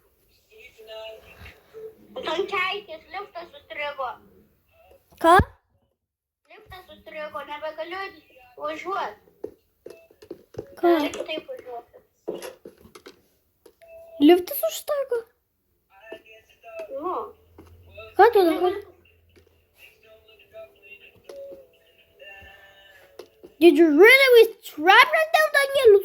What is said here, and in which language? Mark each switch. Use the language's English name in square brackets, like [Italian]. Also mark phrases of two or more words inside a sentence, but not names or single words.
[Lithuanian] Anton, keikis, liftas sustrigo. Ką? Liftas sustrigo, nebegaliu važiuoti. Ką? Reikia taip važiuoti. Liftas užstrigo? tu darai? [English] Did you really be trapped right now, Daniel?